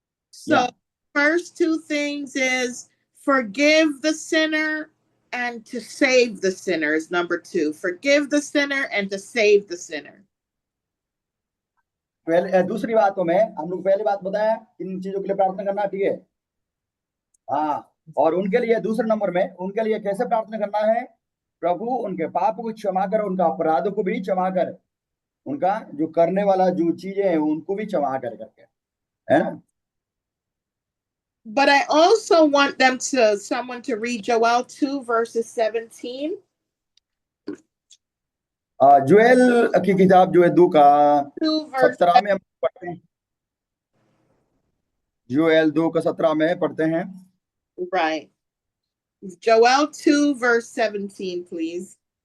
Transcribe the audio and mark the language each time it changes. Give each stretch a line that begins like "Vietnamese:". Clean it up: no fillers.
English: So first 2 things is forgive the sinner and to save the sinner is number 2. Forgive the sinner and to save the sinner.
Hindi: पहले दूसरी बातों में हम लोग पहली बात बताया इन चीजों के लिए प्रार्थना करना, ठीक है। हाँ, और उनके लिए दूसरे नंबर में उनके लिए कैसे प्रार्थना करना है, प्रभु उनके पाप को क्षमा कर, उनका अपराधों को भी क्षमा कर, उनका जो करने वाला जो चीजें हैं उनको भी क्षमा कर करके, है ना।
English: But I also want someone to read Joel 2 verses 17.
Hindi: Joel की किताब जो है 2 का 17 में हम पढ़ते हैं। जोएल 2 का 17 में पढ़ते हैं।
English: Right. Joel 2 verse 17, please.